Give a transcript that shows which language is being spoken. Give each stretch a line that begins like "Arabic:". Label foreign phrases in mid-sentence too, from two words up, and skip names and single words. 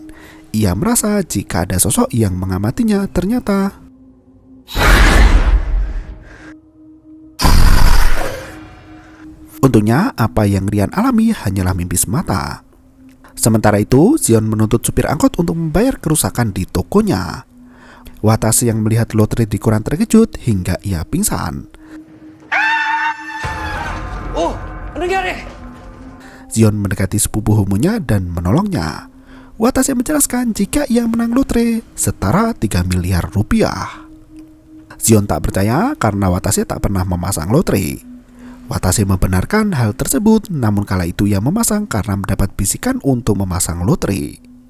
Indonesian: Ia merasa jika ada sosok yang mengamatinya, ternyata untungnya apa yang Ryan alami hanyalah mimpi semata. Sementara itu, Zion menuntut supir angkot untuk membayar kerusakan di tokonya. Watashi yang melihat lotre di koran terkejut hingga ia pingsan.
Filipino: Oh, ano nangyari?
Indonesian: Zion mendekati sepupu homonya dan menolongnya. Watashi menjelaskan jika ia menang lotre setara 3 miliar rupiah. Zion tak percaya karena Watashi tak pernah memasang lotre. Watashi membenarkan hal tersebut, namun kala itu ia memasang karena mendapat bisikan untuk memasang lotre.